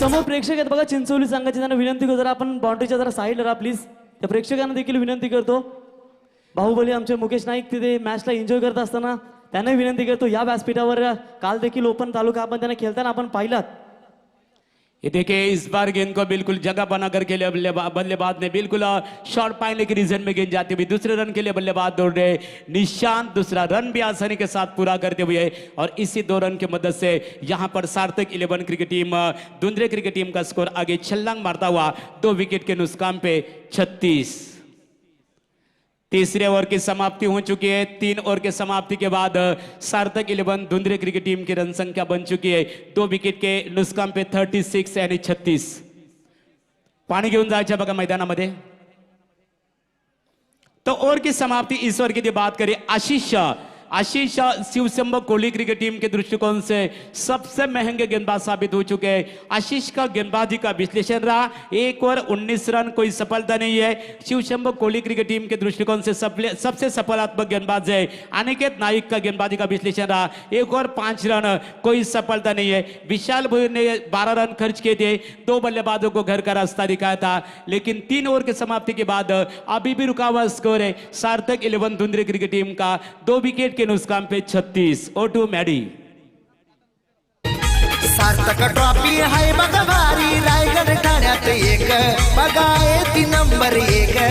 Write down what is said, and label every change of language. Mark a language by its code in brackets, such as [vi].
[mr] समोर प्रेक्षक आहेत बघा चिंचोली संघाची, त्यांना विनंती करतो जरा आपण बाउंड्रीच्या जरा साईडला राहा प्लीज। त्या प्रेक्षकांना देखील विनंती करतो, बाहुबली आमचे मुकेश नाईक तिथे मॅचला एन्जॉय करत असताना त्यांना विनंती करतो, या व्यासपीठावर काल देखील ओपन तालुका आपण त्यांना खेळताना आपण पाहिलात। [hi] ये देखिए इस बार गेंद को बिल्कुल जगह बनाकर के लिए बल्लेबाज ने बिल्कुल शॉर्ट पाने के रीजन में गेंद जाती हुई दूसरे रन के लिए बल्लेबाज दौड़ रहे निशांत, दूसरा रन भी आसानी के साथ पूरा करते हुए और इसी 2 रन की मदद से यहां पर सार्थक 11 क्रिकेट टीम धुंधरे क्रिकेट टीम का स्कोर आगे छलांग मारता हुआ 2 विकेट के नुकसान पे 36। तीसरे ओवर की समाप्ति हो चुकी है। 3 ओवर के समाप्ति के बाद सार्थक 11 धुंधरे क्रिकेट टीम की रन संख्या बन चुकी है 2 विकेट के नुकसान पे 36 यानी 36। [mr] पाणी घेऊन जायचं बघा मैदानामध्ये। [hi] तो ओवर की समाप्ति इस ओवर की बात करें, आशीष शिवशंभो कोहली क्रिकेट टीम के दृष्टिकोण से सबसे महंगे गेंदबाज साबित हो चुके हैं। आशीष का गेंदबाजी का विश्लेषण रहा, 1 ओवर 19 रन, कोई सफलता नहीं है। शिवशंभो कोहली क्रिकेट टीम के दृष्टिकोण से सबसे सफलात्मक गेंदबाज है। अनिकेत नाइक का गेंदबाजी का विश्लेषण रहा, 1 ओवर 5 रन, कोई सफलता नहीं है। विशाल भोईर ने 12 रन खर्च किए थे, 2 बल्लेबाजों को घर का रास्ता दिखाया था, लेकिन 3 ओवर की समाप्ति के बाद अभी भी रुका हुआ स्कोर है सार्थक 11 धुंधरे क्रिकेट टीम का 2 विकेट के नुकसान पे 36। O2 Maddie. [mr] सार्थक ट्रॉफी हाय बघा भारी, रायगड ठाण्यात एक, बघा येती नंबर 1।